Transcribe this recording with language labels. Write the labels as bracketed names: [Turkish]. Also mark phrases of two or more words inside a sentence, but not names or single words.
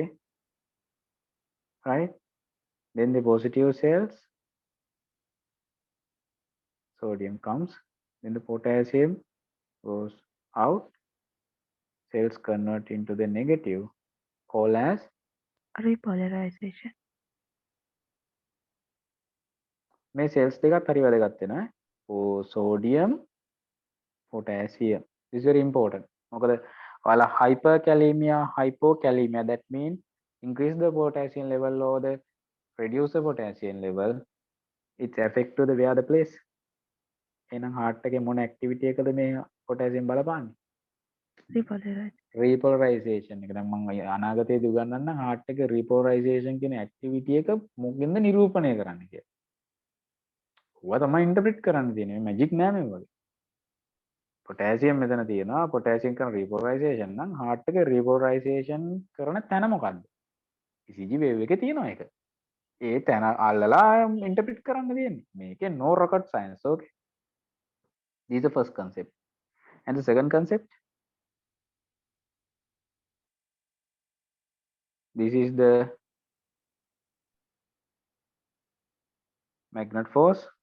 [English] Right. Then the positive cells, sodium comes. Then the potassium goes out. Cells convert into the negative, called as Repolarization. [Sinhala] මේ cells දෙකත් හරි වැදගත් වෙනවා. [English] Sodium, potassium. This is very important. [Sinhala] මොකද ඔයාලා [English] hyperkalemia, hypokalemia, that means increase the potassium level or the reduce the potassium level, it's affect to the where the place. [Sinhala] එහෙනම් heart එකේ මොන activity එකද මේ potassium බලපාන්නේ? Repolarization එක. දැන් මම අනාගතයේදී උගන්වන්න heart එකේ repolarization කියන activity එක මොකෙන්ද නිරූපණය කරන්න කියලා. ඔවා තමයි interpret කරන්න තියෙන්නේ. magic නෑ මේ වගේ. potassium මෙතන තියෙනවා. potassium කරන repolarization නම් heart එකේ repolarization කරන තැන මොකද්ද? [English] ECG wave [Sinhala] එකේ තියෙනවා ඒක. ඒ තැන අල්ලලා interpret කරන්න තියෙන්නේ. [English] මේකේ no rocket science. Okay. This is the first concept. And the second concept, this is the magnet force.